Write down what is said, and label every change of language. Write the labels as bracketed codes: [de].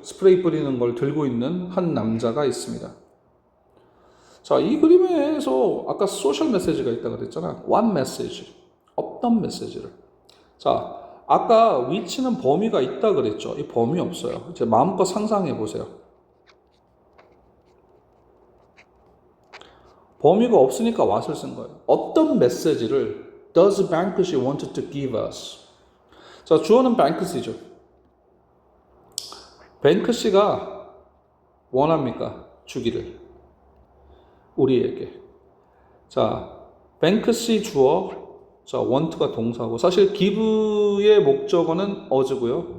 [ko] 스프레이 뿌리는 걸 들고 있는 한 남자가 있습니다. 자, 이 그림에서 아까 소셜 메시지가 있다고 그랬잖아. [en] What message? [ko] 어떤 메시지를? 자, 아까 위치는 범위가 있다 그랬죠. 이 범위 없어요. 이제 마음껏 상상해 보세요. 범위가 없으니까 what을 쓴 거예요. 어떤 메시지를 [en] does Banksy want to give us? [ko] 자, 주어는 Banks이죠. 뱅크시가 원합니까? 주기를. 우리에게. 자, 뱅크시 주어, 자, want가 동사고, 사실 give의 목적어는 어즈고요.